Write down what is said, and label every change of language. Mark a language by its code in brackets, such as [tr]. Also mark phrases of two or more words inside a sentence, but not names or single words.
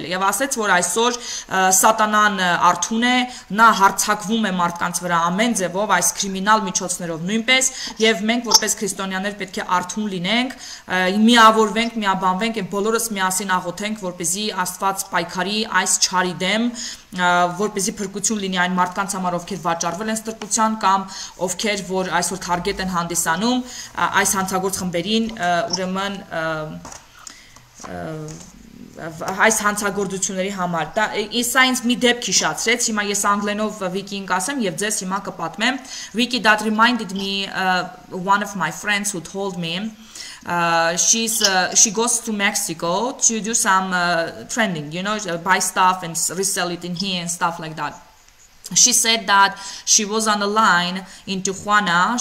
[hy] եւ ասեց, որ այսօր սատանան արթուն է, նա հարձակվում է մարդկանց վրա ամեն ձևով, այս կրիմինալ միջոցներով նույնպես եւ մենք որպես քրիստոնյաներ պետք է արթուն լինենք, միավորվենք, բանվենք եւ բոլորս միասին աղոթենք, որպեսզի Աստված պայքարի այս չարի դեմ, որպեսզի փրկություն լինի այն մարդկանց համար, ովքեր վաճառվել են ստրկության կամ ովքեր որ այսօր թարգետ են հանդիսանում այս հանցագործ խմբերին, ուրեմն այս հանցագործությունների համար։ Դա սա ինձ մի դեպք հիշացրեց, հիմա ես անգլերենով Վիկին կասեմ եւ ձեզ հիմա կպատմեմ։ Վիկի, [en] that reminded me one of my friends who told me she goes to Mexico to do some trending, buy stuff and resell it in here and stuff like that. She said that she was on a line in Tijuana.